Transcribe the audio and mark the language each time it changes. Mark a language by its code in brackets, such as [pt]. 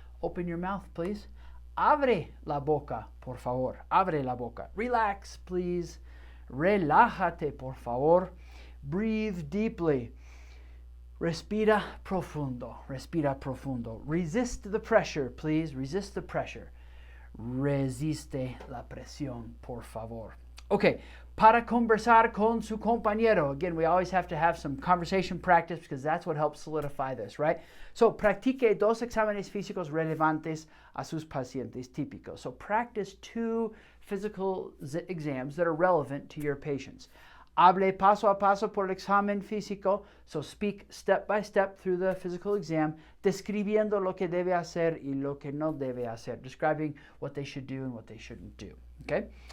[en] Open your mouth, please. [es] Abre la boca, por favor. Abre la boca. [en] Relax, please. [es] Relájate, por favor. [en] Breathe deeply. [es] Respira profundo. Respira profundo. [en] Resist the pressure, please. Resist the pressure. [es] Resiste la presión, por favor. Okay, para conversar con su compañero. [en] Again, we always have to have some conversation practice because that's what helps solidify this, right? [es] So, practique 2 exámenes físicos relevantes a sus pacientes típicos. [en] So, practice 2 physical exams that are relevant to your patients. [es] Hable paso a paso por el examen físico, [en] so speak step by step through the physical exam, [es] describiendo lo que debe hacer [en] y lo que no debe hacer, describing what they should do and what they shouldn't do. Okay?